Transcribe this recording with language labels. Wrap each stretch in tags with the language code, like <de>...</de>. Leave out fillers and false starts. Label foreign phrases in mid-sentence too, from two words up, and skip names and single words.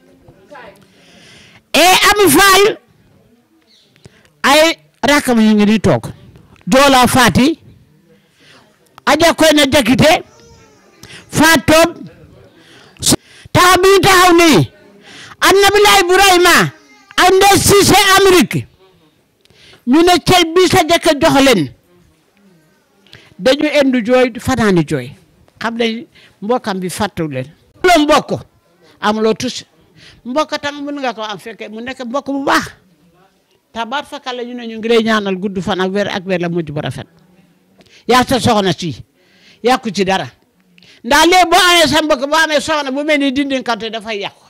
<wo>ami faal ay rakam ñu ngi di tok jola fati aja koy na Jakite fatom tabi taw ni annabilaay Ibrahima ande Cissé Amérique ñu ne cey bi sa jëkk jox leen dañu endu jooy fanaani jooy xam ne mbokam bi fàttu leen lo mbokk amuloo tus mbokk tam mën nga ko am fekke mu nekk mbokk bu baax tabaat fakal la ñu ne ñu ngi lay ñaanal gudd fan ak weer la mujj bu rafet yaa sa soxna si yàqu ci dara ndax léegi boo amee sa mbokk boo amee soxna bu mel ni dindin kante dafay yàqu</wo>